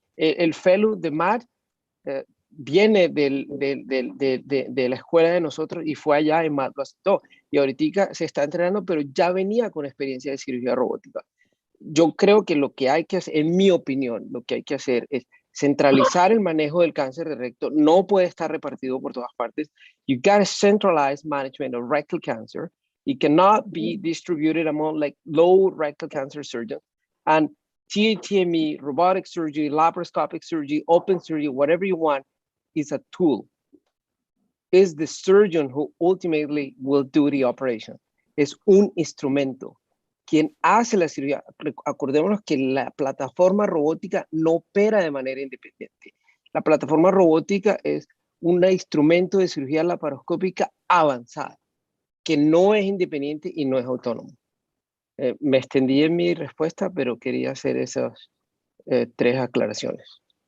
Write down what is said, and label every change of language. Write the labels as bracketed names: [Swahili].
[Spanish] El fellow de Matt viene de la escuela de nosotros y fue allá y Matt lo aceptó. Y ahorita se está entrenando, pero ya venía con experiencia de cirugía robótica. Yo creo que lo que hay que hacer, en mi opinión, lo que hay que hacer es centralizar el manejo del cáncer de recto. No puede estar repartido por todas partes. [English] You got to centralize management of rectal cancer. It cannot be distributed among like low rectal cancer surgeons. And TATME, robotic surgery, laparoscopic surgery, open surgery, whatever you want, is a tool. Is the surgeon who ultimately will do the operation. [Spanish] Es un instrumento. Quien hace la cirugía, acordémonos que la plataforma robótica no opera de manera independiente. La plataforma robótica es un instrumento de cirugía laparoscópica avanzada. que no es independiente y no es autónomo. Me extendí en mi respuesta, pero quería hacer esas 3 aclaraciones.